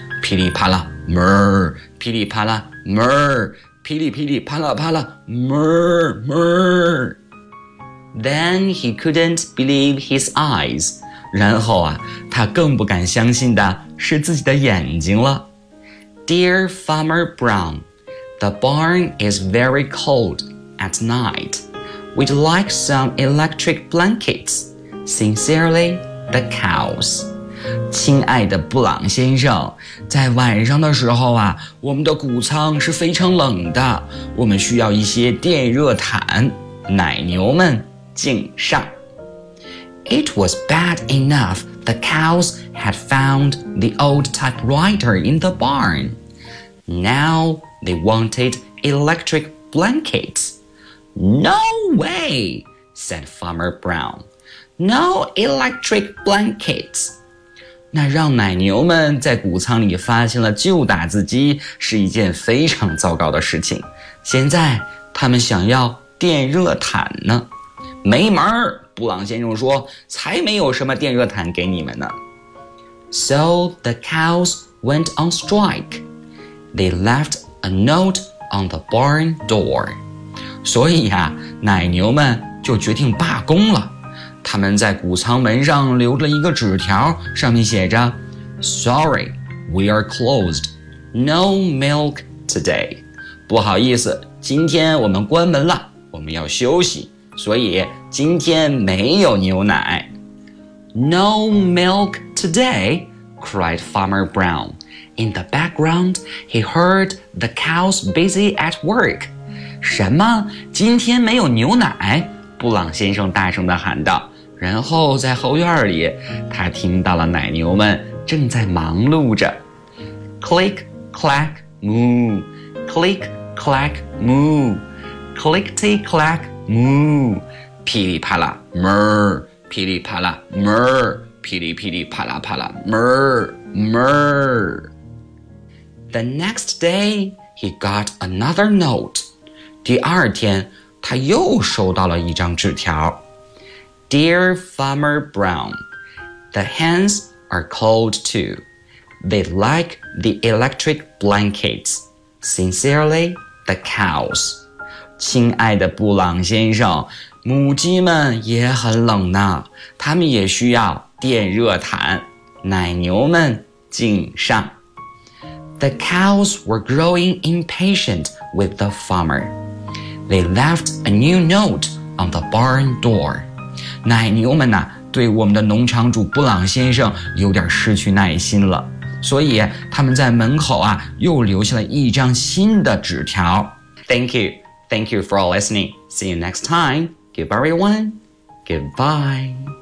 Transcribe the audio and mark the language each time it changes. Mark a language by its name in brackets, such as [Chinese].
[Chinese] 噼里啪啦 murr, 噼里啪啦 murr, 噼里噼里啪啦啪啦 murr murr. [English] Then he couldn't believe his eyes. [Chinese] 然后啊，他更不敢相信的是自己的眼睛了。 [English] Dear Farmer Brown, the barn is very cold at night. We'd like some electric blankets. Sincerely, the cows. [Chinese] 亲爱的布朗先生，在晚上的时候啊，我们的谷仓是非常冷的，我们需要一些电热毯。奶牛们，敬上。 [English] It was bad enough the cows had found the old typewriter in the barn. Now they wanted electric blankets. No way, said Farmer Brown. No electric blankets. [Chinese] 那让奶牛们在谷仓里发现了旧打字机是一件非常糟糕的事情。现在他们想要电热毯呢。没门，布朗先生说，才没有什么电热毯给你们呢。 [English] So the cows went on strike. They left a note on the barn door. [Chinese] 所以啊，奶牛们就决定罢工了。他们在谷仓门上留了一个纸条，上面写着 [English] Sorry, we are closed. No milk today. [Chinese] 不好意思，今天我们关门了，我们要休息，所以今天没有牛奶。 [English] No milk today, cried Farmer Brown. In the background, he heard the cows busy at work. [Chinese] 什么？今天没有牛奶？布朗先生大声地喊道。然后在后院里，他听到了奶牛们正在忙碌着。 [English] Click, clack, moo. Click, clack, moo. Clickety, clack, moo. [Chinese] 噼里啪啦 ，murr. 噼里啪啦 ，murr. 噼里噼里啪啦啪啦 ，murr, murr. [English] The next day, he got another note. [Chinese] 第二天他又收到了一张纸条。 [English] Dear Farmer Brown, the hens are cold too. They like the electric blankets. Sincerely, the cows. [Chinese] 亲爱的布朗先生，母鸡们也很冷呢，他们也需要电热毯。奶牛们敬上。 [English] The cows were growing impatient with the farmer. They left a new note on the barn door. [Chinese] 奶牛们呢、啊、对我们的农场主布朗先生有点失去耐心了。所以他们在门口啊又留下了一张新的纸条。 [English] Thank you. Thank you for listening. See you next time. Goodbye everyone. Goodbye.